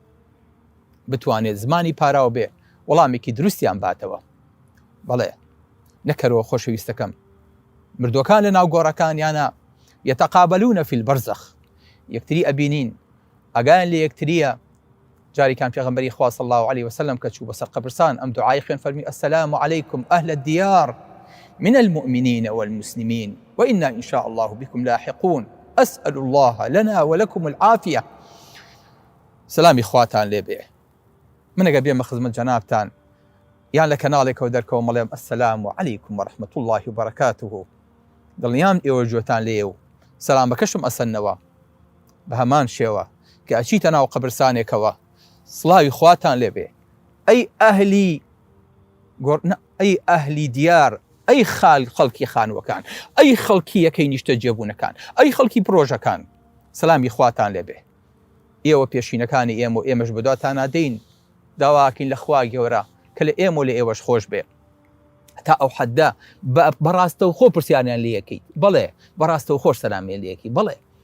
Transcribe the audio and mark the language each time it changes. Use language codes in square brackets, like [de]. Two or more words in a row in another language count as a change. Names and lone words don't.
[ckb] بتوانێت زمانی پاراوە بێ وەڵامێکی دروستیان باتەوە بەڵێ نەکەرەوە خۆشەویستەکەم مردوەکان لە ناو گۆڕەکانیانە [ar] یەتەقابلونە فی البەرزەخ [ckb] یەکتری ئەبینین ئاگایان لە یەکتریە جاریکان پێغەمبەری خوا [ar] صلی الله عليه وسلم [ckb] کە چوو بەسەر قەبرستان ئەم دوعای خوێن فەرمی [ar] السلام عليكم أهل الديار من المؤمنين والمسلمين وإنا إن شاء الله بكم لاحقون أسأل الله لنا ولكم العافية [ckb] سلامي خواتان لێبێ منەگە بێمە خزمەت جەنابتان یان لە کەناڵێکەوە دەرکەوە مەڵێم [ar] السلام عليكم ورحمة الله وبركاته [ckb] دڵنیام ئێوە گوێتان لێ و سەلام بەکەشم ئەسەنەوە بە هەمان شێوە کە ئەچیتە ناو قەبرستانێکەوە سڵاوی خواتان لێبێ ئەی ئەهلی دیار ئەی خەڵکی خانووەکان ئەی خەڵکی یەکەی نیشتە جێبوونەکان ئەی خەڵکی پرۆژەکان سەلامی خواتان لێبێ ئێوە پێشینەکانی ئێمە و ئێمەش بەدواتان نادەین داواکەین لە خوا گەورە کە لە ئێمە و لە ئێوەش خۆش بێ تا ئەو حەددا بەڕاستە و خۆ پرسیاریان لێ یەکەیت بەڵێ بەڕاستە و خۆش سەلامیان لێ یەکەی بەڵێ